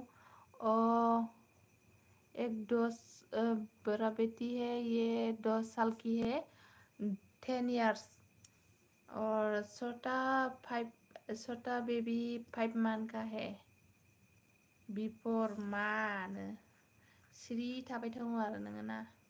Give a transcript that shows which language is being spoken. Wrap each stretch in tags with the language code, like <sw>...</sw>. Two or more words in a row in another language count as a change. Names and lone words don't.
<hi>और एक 2 बड़ा बेटी है, ये 2 साल की है, 10 इयर्स। और छोटा बेबी 5 मंथ का है।</hi> <brx>बिफोर मान सिरि थाबाय थाङो आरो नोङो ना।</brx>